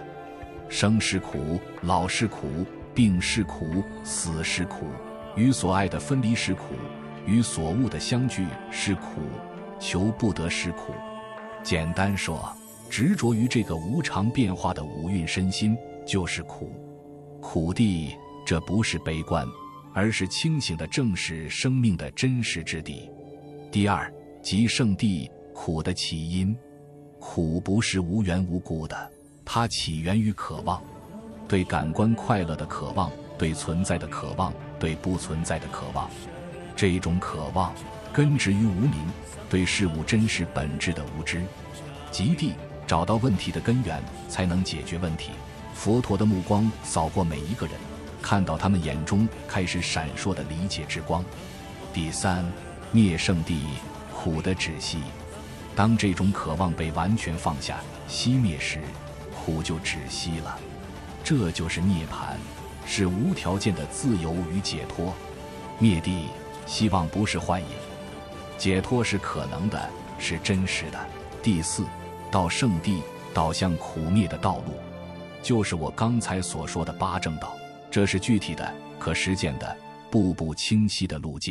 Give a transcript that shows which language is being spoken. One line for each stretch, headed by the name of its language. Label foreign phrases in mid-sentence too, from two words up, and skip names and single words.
Chinese: 生是苦，老是苦，病是苦，死是苦，與所愛的分離是苦，與所惡的相聚是苦，求不得是苦。簡單說，執着於這個無常變化的五蘊身心就是苦。苦諦，這不是悲觀，而是清醒地正視生命的真實之地。第2，集聖諦，苦的起因。苦不是无缘无故的，它起源於渴望，對感官快樂的渴望，对存在的渴望，对不存在的渴望。這種渴望根植於無明，對事物真實本質的無知。集諦，找到問題的根源，才能解決問題。佛陀的目光掃過每一個人，看到他們眼中開始閃爍的理解之光。第3，滅聖諦，苦的止息。當這種渴望被完全放下、熄滅時，苦就止息了。這就是涅槃，是無條件的自由與解脫。滅諦，希望不是幻影，解脫是可能的，是真實的。第4，道聖諦，導向苦滅的道路，就是我剛才所說的八正道。這是具體的、可實踐的、步步清晰的路徑。